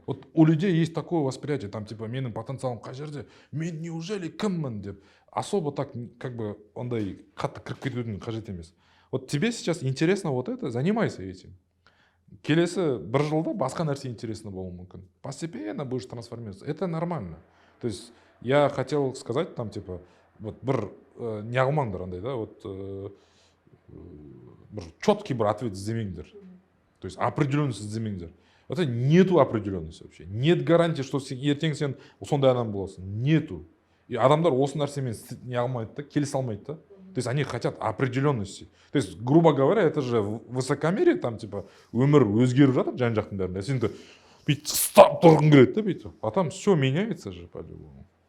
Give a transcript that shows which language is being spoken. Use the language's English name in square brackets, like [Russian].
[Russian] Вот у людей есть такое восприятие, там типа [Kazakh] менің потенциалым қай жерде, мен неужели кіммін деп. [Russian] Особо так как бы [Kazakh] ондай қатты кіріп кетудің қажет емес. [Russian] Вот тебе сейчас интересно вот это, занимайся этим. [Kazakh] Келесі бір жылда басқа нәрсе интересно болуы мүмкін. [Russian] Постепенно будешь трансформироваться. Это нормально. То есть я хотел сказать там типа вот [Kazakh] бір не қылмаңдар андай да, [Russian] вот бір четкий бір ответ іздемеңдер. То есть определенность іздемеңдер. Это нету определенности вообще. Нет гарантии, что [Kazakh] ертең сен сондай адам боласың. [Russian] Нету. [Kazakh] И адамдар осы нәрсемен не алмайды да, келісе алмайды да. [Russian] То есть они хотят определенности. То есть, грубо говоря, это же высокомерие, там типа [Kazakh] өмір өзгеріп жатыр жан жақтың бәрінде. Сен де бүйтіп ұстап тұрғың келеді да бүйтіп. [Russian] А там все меняется же по-любому.